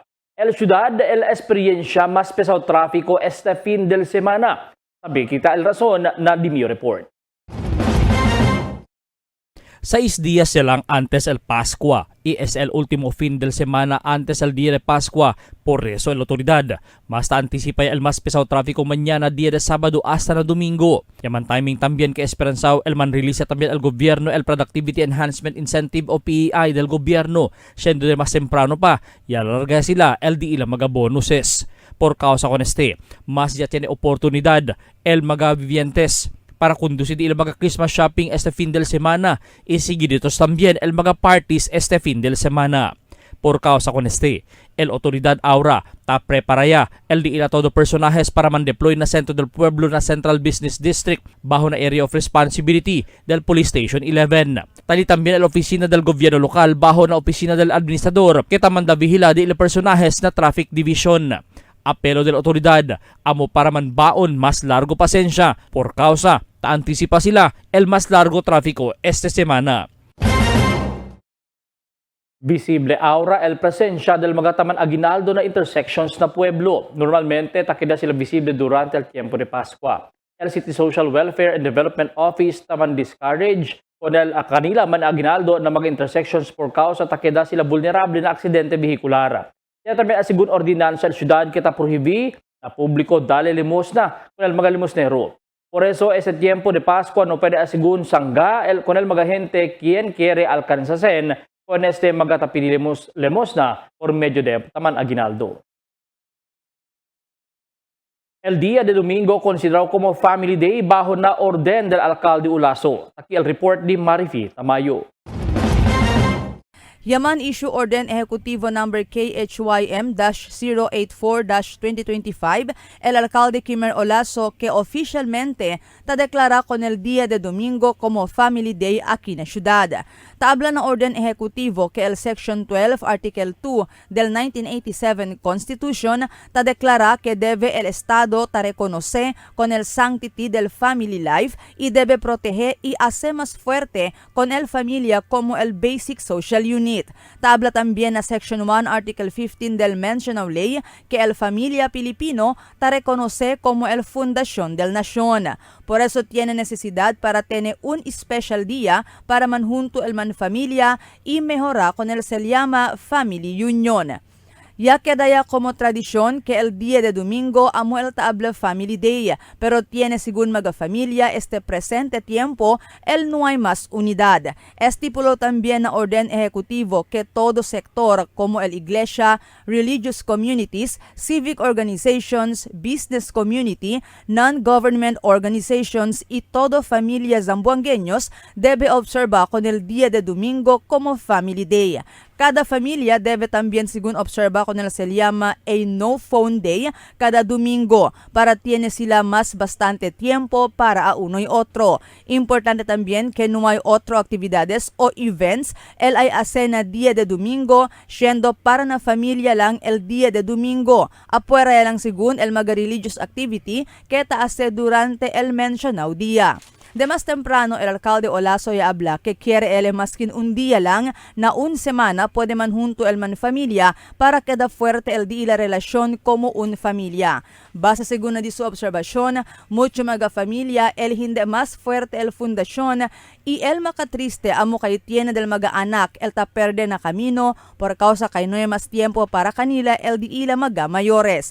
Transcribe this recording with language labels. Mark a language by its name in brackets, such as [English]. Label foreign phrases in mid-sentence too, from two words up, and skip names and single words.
[Chavacano] El ciudad, el experiencia más pesado tráfico este fin de semana. Sabi kita el razón na di mi report. 6 días silang antes el Pascua y es el último fin de semana antes el día de Pascua. Por eso la autoridad más anticipa el más pesado tráfico mañana día de sábado hasta na domingo. Yaman timing también que esperanzado el man-release también el gobierno el Productivity Enhancement Incentive o PEI del gobierno. Siendo de mas temprano pa, yalarga sila el di ilang mga bonuses. Por causa con este, mas ya tiene oportunidad el mga vivientes para conducir el mga [English] Christmas shopping [Chavacano] este fin de semana y seguiditos también el mga parties este fin de semana. Por causa con este, el autoridad ahora ta prepara ya el di ila todo personajes para man-deploy na Centro del Pueblo na Central Business District bajo na [English] area of responsibility [Chavacano] del Police Station 11. Tali también el oficina del gobierno lokal bajo na oficina del administrador que tamanda vigila di ila personajes na [English] traffic division. [Chavacano] Apelo de la autoridad, amo para man baon mas largo pasensya por causa ta antisipa sila el mas largo tráfico este semana. Visible ahora el presencia del Magataman Aguinaldo na intersections na pueblo. Normalmente takida sila visible durante el tiempo de Pascua. El City Social Welfare and Development Office taman discourage con el kanila man Aguinaldo na mga intersections por causa takida sila vulnerable na aksidente behikular. Kaya también asigun ordinansa sa syudad kita prohibi na publiko dali limosna con el mga limosnero. Por eso, ese tiempo de Pascua no puede asigun sangga con el mga gente quien quiere alcanzasen con este mga limosna por medio de taman aguinaldo. El día de domingo considerado como Family Day bajo na orden del alcalde Olaso. Aquí el report di Marifi Tamayo. Yaman issue orden ejecutivo number KHYM-084-2025 el alcalde Kimer Olaso que oficialmente ta declara con el día de domingo como Family Day aquí na ciudad. Tabla na orden ejecutivo que el Section 12 Article 2 del 1987 Constitution ta declara que debe el Estado ta reconocer con el sanctity del [English] family life [Chavacano] y debe proteger y hacer más fuerte con el familia como el [English] basic social unit. [Chavacano] Tabla también na Section 1 Article 15 del mencionado ley que el familia Pilipino ta reconoce como el fundación del nación. Por eso tiene necesidad para tener un especial día para manjunto el man familia y mejorar con el se llama Family Union. Ya queda ya como tradición que el día de domingo amo el tabla Family Day, pero tiene según mga familia este presente tiempo el no hay más unidad. Estipuló también na orden ejecutivo que todo sector como el iglesia, [English] religious communities, civic organizations, business community, non-government organizations [Chavacano] y todo familia zamboangueños debe observar con el día de domingo como Family Day. Cada familia debe también, según observa con el se llama a [English] no phone day [Chavacano] cada domingo para tiene sila más bastante tiempo para a uno y otro. Importante también que no hay otro actividades o events el ay hace na día de domingo siendo para na familia lang el día de domingo. Apuera lang según el mga [English] religious activity [Chavacano] que taase durante el mencionado día. De más temprano, el alcalde Olaso ya habla que quiere él maskin un día lang na un semana puede man junto el man familia para queda fuerte el di la relasyon como un familia. Base según di su observasyon, mucho mga familia el hindi mas fuerte el fundasyon y el makatriste amo kay tiene del mga anak el ta perde na camino por causa kay no hay mas tiempo para kanila el di ila mga mayores.